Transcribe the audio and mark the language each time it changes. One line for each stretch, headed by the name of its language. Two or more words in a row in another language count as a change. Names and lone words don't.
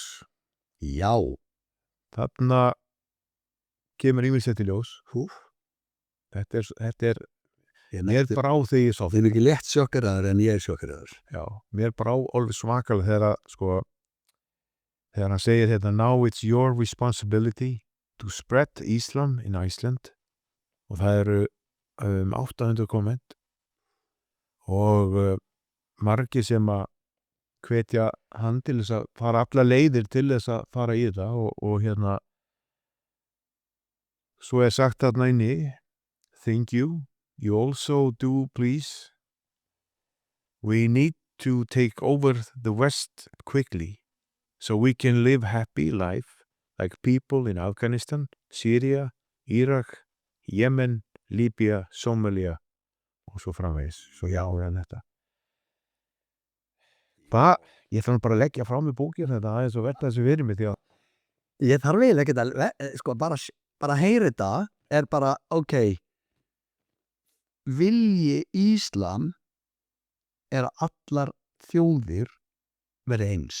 Icelandic: Já, þarna kemur ýmislegt í ljós. Þetta er mér brá þegar ég sá þið er ekki létt sjokkeraður en ég er sjokkeraður. Já, mér brá alveg svakalega þegar hann segir þetta
English: now it's your responsibility to spread Islam in Iceland
Icelandic: og það eru 800 komment og margir sem að hvetja hann til þess að fara alla leiðir til þess að fara í þetta og hérna svo er sagt þarna inni
English: thank you also do please we need to take over the West quickly so we can live happy life like people in Afghanistan, Syria, Iraq, Yemen, Libya, Somalia
Icelandic: og svo framvegis. Svo já, þetta. Ég þarf bara að leggja frá mig bókir þetta aðeins og verða þessu fyrir mig því að Ég þarf eiginlega ekki að, sko, bara heyri þetta er bara, ok, vilji Íslam er að allar þjóðir verði eins.